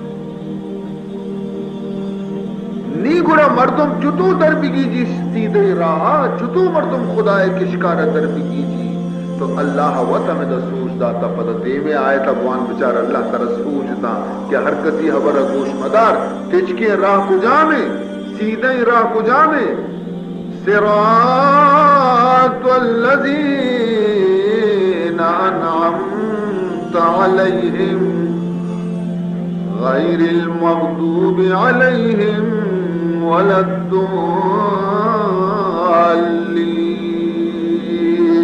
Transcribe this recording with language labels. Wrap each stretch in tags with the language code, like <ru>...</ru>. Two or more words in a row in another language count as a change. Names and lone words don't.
<bal>نی گڑا مردم جتو در بگی جی سیدھے راہا، جتو مردم خدای کشکار در بگی جی تو اللہ وطا میں دا سوچ داتا پدا دے میں آئے تا بوان بچار اللہ ترہ سوچتا کہ ہر کسی حبر گوش مدار تچکے راہ کو جامے سیدھے راہ کو جامے،</bal> <ar>صراط الذین انعمت علیہم غیر المغضوب علیہم ولا الضالین۔</ar>